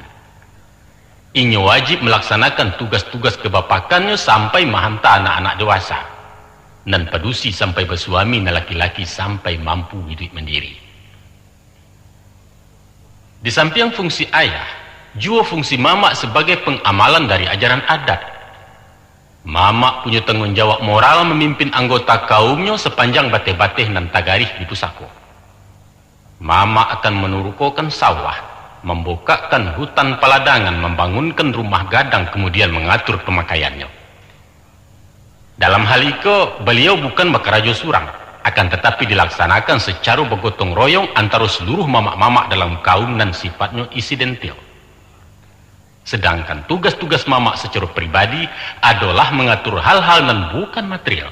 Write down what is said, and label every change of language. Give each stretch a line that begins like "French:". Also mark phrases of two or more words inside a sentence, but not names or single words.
Indonesian: Inya wajib melaksanakan tugas-tugas kebapakannya sampai menghantar anak-anak dewasa dan padusi sampai bersuami na laki-laki sampai mampu hidup mandiri. Di samping fungsi ayah, juga fungsi mama sebagai pengamalan dari ajaran adat. Mama punya tanggung jawab moral memimpin anggota kaumnya sepanjang
Minangkabau: bateh-bateh dan tagarih di pusako.
Indonesian: Mama akan menurukokan sawah, membukakan hutan paladangan, membangunkan rumah gadang, kemudian mengatur pemakaiannya. Dalam hal itu, beliau bukan
Minangkabau: bakarajo surang,
Indonesian: akan tetapi dilaksanakan secara bergotong royong antara seluruh mama-mama dalam kaum dan sifatnya insidental. Sedangkan tugas-tugas mama secara pribadi adalah mengatur hal-hal dan bukan material.